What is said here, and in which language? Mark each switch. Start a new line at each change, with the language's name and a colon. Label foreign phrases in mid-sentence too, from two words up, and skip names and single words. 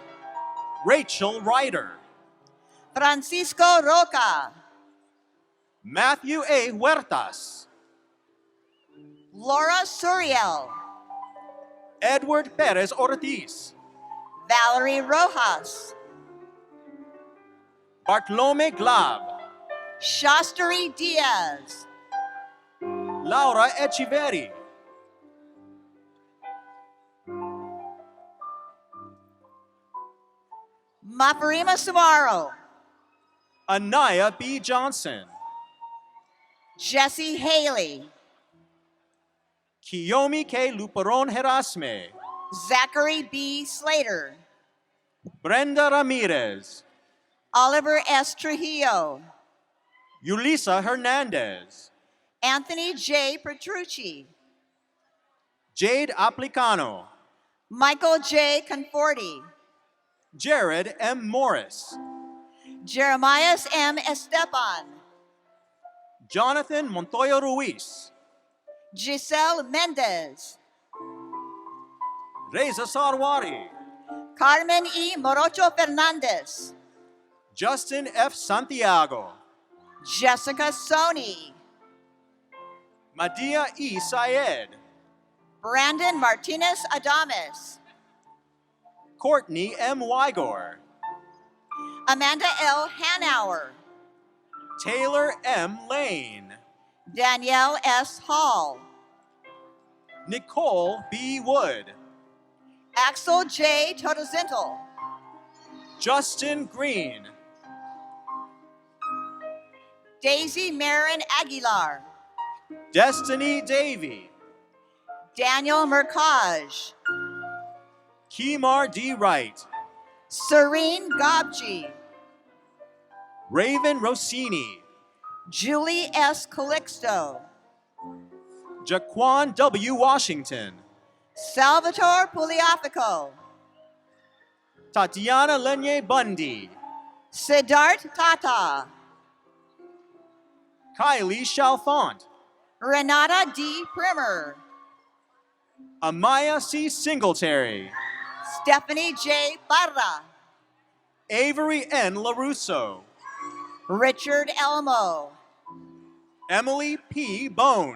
English: Rachel Ryder, Francisco Roca, Matthew A. Huertas, Laura Suriel, Edward Perez Ortiz, Valerie Rojas, Bartolome Glab, Shastari Diaz, Laura Echeverri, Mafarima Samaro, Anaya B. Johnson, Jesse Haley, Kiyomi K. Luperon Herasme, Zachary B. Slater, Brenda Ramirez, Oliver S. Trujillo, Yulisa Hernandez, Anthony J. Petrucci, Jade Aplicano, Michael J. Conforti, Jared M. Morris, Jeremias M. Esteban, Jonathan Montoya Ruiz, Giselle Mendez, Reza Sarwari, Carmen E. Morocho Fernandez, Justin F. Santiago, Jessica Soni, Madia E. Syed, Brandon Martinez Adames, Courtney M. Wygor, Amanda L. Hanauer, Taylor M. Lane, Danielle S. Hall, Nicole B. Wood, Axel J. Totozintel, Justin Green, Daisy Marin Aguilar, Destiny Davy, Daniel Mercage, Kemar D. Wright, Serene Gobji, Raven Rossini, Julie S. Calixto, Jaquan W. Washington, Salvatore Pugliafico, Tatiana Lenye Bundy, Siddharth Tata, Kylie Chalfont, Renata D. Primer, Amaya C. Singletary, Stephanie J. Barra, Avery N. LaRusso, Richard Elmo, Emily P. Bone,